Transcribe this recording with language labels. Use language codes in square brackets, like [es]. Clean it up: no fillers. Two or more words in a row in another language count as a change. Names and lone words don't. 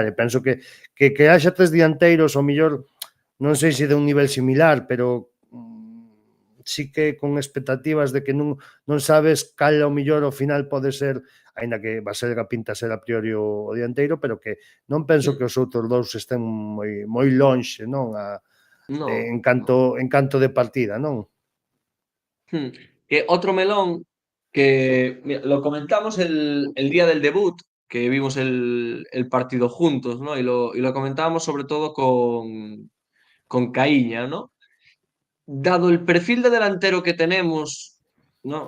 [gl] E penso que haxa tres dianteiros, o mellor, non sei se de un nivel similar, pero sí que con expectativas de que non sabes cal ao mellor ao final pode ser, aínda que Baselga pinta ser a priori o dianteiro, pero que non penso que os outros dous estén moi lonxe, non? [es] No, [gl] En canto de partida, non? [es] Que otro melón que mira, lo comentamos el día del debut, que vimos el partido juntos, ¿no? Y lo comentábamos sobre todo con Caíña, ¿no? Dado el perfil de delantero que tenemos, ¿no?